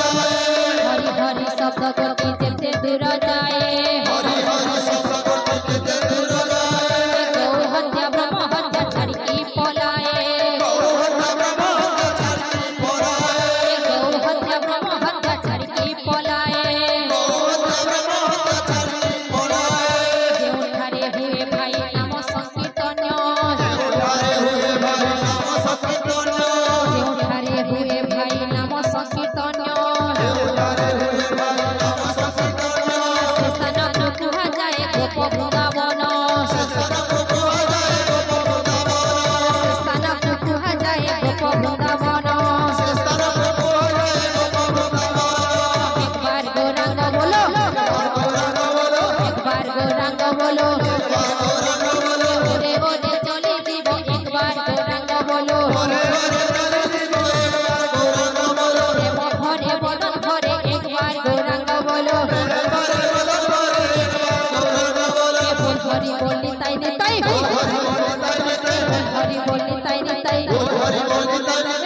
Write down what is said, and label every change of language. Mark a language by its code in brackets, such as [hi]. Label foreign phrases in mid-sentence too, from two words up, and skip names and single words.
[or] ଯାଏ ଗୌ ହତ୍ୟା ବ୍ରହ୍ମ ହତ୍ୟା ଛାଡ଼ି ପଳାଏ ଗୌ ହତ୍ୟା ବ୍ରହ୍ମ ହତ୍ୟା ଛାଡ଼ି ପଳାଏ ଯେଉଁଠାରେ ହୁଏ ଭାଇ ନାମ ସଂକୀର୍ତ୍ତନ ଯେଉଁଠାରେ ହୁଏ ଭାଇ ନାମ ସଂକୀର୍ତ୍ତନ ସେ ସ୍ଥାନକୁ କୁହାଯାଏ ଗୋପ ବୃନ୍ଦାବନ ସେ ସ୍ଥାନକୁ କୁହାଯାଏ ଗୋପ ବୃନ୍ଦାବନ [bn] এক বার গৌরাঙ্গ বলো এক বার গৌরাঙ্গ বলো ওরে ওরে চলি জীব এক বার গৌরাঙ্গ বলো প্রেম ভরে বদন ভরে এক বার গৌরাঙ্গ বলো বোল হরি বলি তাই রে তাই বোল হরি বলি তাই রে তাই